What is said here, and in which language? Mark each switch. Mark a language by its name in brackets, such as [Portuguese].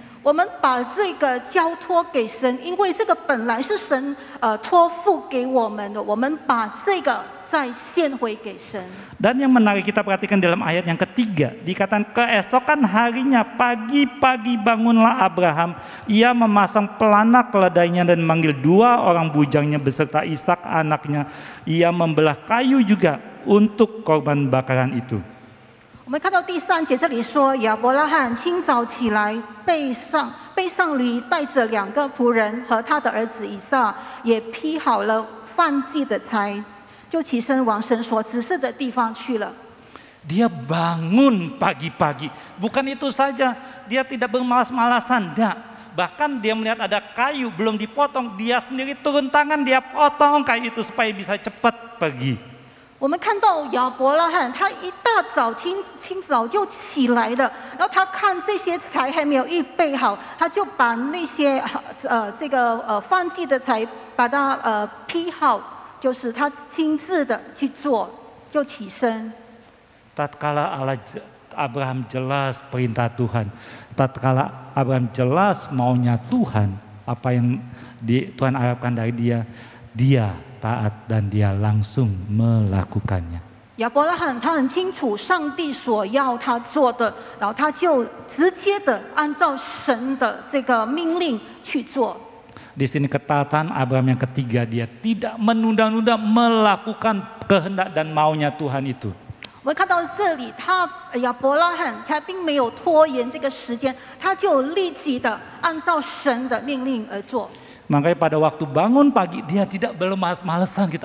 [Chinese] 我们把这个交托给神，因为这个本来是神托付给我们的，我们把这个再献回给神。 [Indonesian] Dan yang menarik kita perhatikan dalam ayat yang ketiga, dikatakan keesokan harinya pagi-pagi bangunlah Abraham, ia memasang pelana keledainya dan memanggil 2 orang bujangnya beserta Ishak anaknya, ia membelah kayu juga untuk korban bakaran itu. [Chinese] 我们看到第3节这里说，亚伯拉罕清早起来，背上驴，带着2个仆人和他的儿子以撒，也劈好了燔祭的柴，就起身往神所指示的地方去了。 [Indonesian] Dia bangun pagi-pagi, bukan itu saja, dia tidak bermalas-malasan, enggak. Bahkan dia melihat ada kayu belum dipotong, dia sendiri turun tangan, dia potong kayu itu supaya bisa cepat pergi. [Chinese] 我们看到亚伯拉罕，他一大早清早就起来了，然后他看这些柴还没有预备好，他就把那些这个燔祭的柴把它劈好，就是他亲自的去做，就起身。 [Indonesian] Tatkala Abraham jelas perintah Tuhan, tatkala Abraham jelas maunya Tuhan, apa yang Tuhan harapkan dari dia, dia taat dan dia langsung melakukannya. [Chinese] 亚伯拉罕他很清楚上帝所要他做的，然后他就直接的按照神的这个命令去做。 [Indonesian] Di sini ketaatan Abraham yang ketiga, dia tidak menunda-nunda melakukan kehendak dan maunya Tuhan itu. [Chinese] 我们看到这里，亚伯拉罕他并没有拖延这个时间，他就立即的按照神的命令而做。 [Indonesian] Makanya pada waktu bangun pagi dia tidak bermalas-malasan gitu.